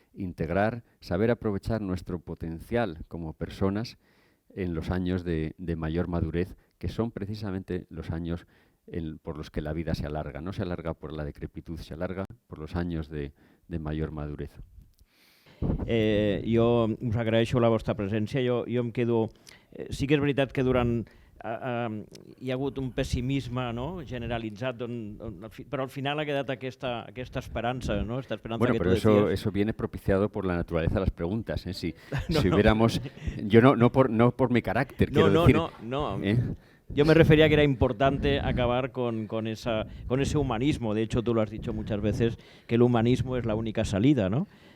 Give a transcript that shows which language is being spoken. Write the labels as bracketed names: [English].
[Spanish] Integrar, saber aprovechar nuestro potencial como personas en los años de mayor madurez, que son precisamente los años por los que la vida se alarga. No se alarga por la decrepitud, se alarga por los años de mayor madurez. [Catalan] Jo us agraeixo la vostra presència. Jo em quedo... Sí que és veritat que durant... hi ha hagut un pessimisme, no?, generalitzat, però al final ha quedat aquesta esperança, ¿no? [Spanish] Esta esperanza. Bueno, que pero tú decías. eso viene propiciado por la naturaleza de las preguntas. Si hubiéramos... Yo no por mi carácter, quiero decir. No. Yo me refería a que era importante acabar con ese humanismo. De hecho, tú lo has dicho muchas veces, que el humanismo es la única salida, ¿no?